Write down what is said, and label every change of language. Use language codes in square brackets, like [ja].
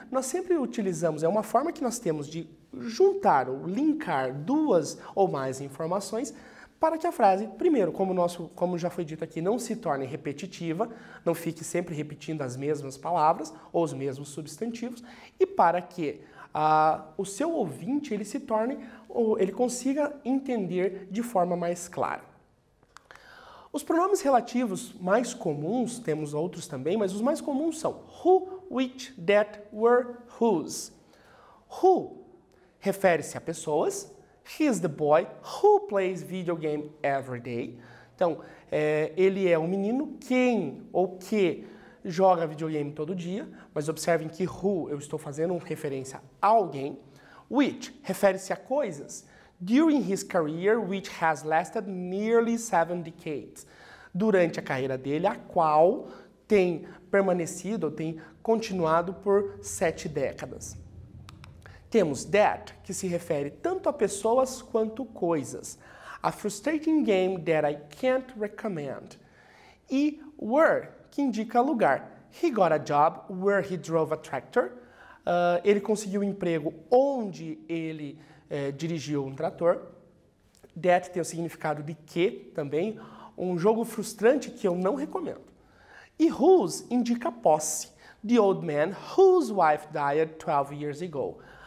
[pt] Nós sempre utilizamos, é uma forma que nós temos de juntar ou linkar duas ou mais informações para que a frase, primeiro, como já foi dito aqui, não se torne repetitiva, não fique sempre repetindo as mesmas palavras ou os mesmos substantivos, e para que o seu ouvinte ele se torne, ou ele consiga entender de forma mais clara. Os pronomes relativos mais comuns, temos outros também, mas os mais comuns são who, which, that, were, whose. Who refere-se a pessoas. [en] He is the boy who plays video game every day. [pt] Então, ele é um menino quem ou que joga videogame todo dia, mas observem que who eu estou fazendo referência a alguém. Which refere-se a coisas. [en] During his career, which has lasted nearly 7 decades. [pt] Durante a carreira dele, a qual tem permanecido ou tem continuado por 7 décadas. Temos that, que se refere tanto a pessoas quanto coisas. [en] A frustrating game that I can't recommend. [pt] E where, que indica lugar. [en] He got a job where he drove a tractor. [pt] Ele conseguiu um emprego onde ele dirigiu um trator. That tem o significado de que também. Um jogo frustrante que eu não recomendo. E whose indica posse. [en] The old man whose wife died 12 years ago.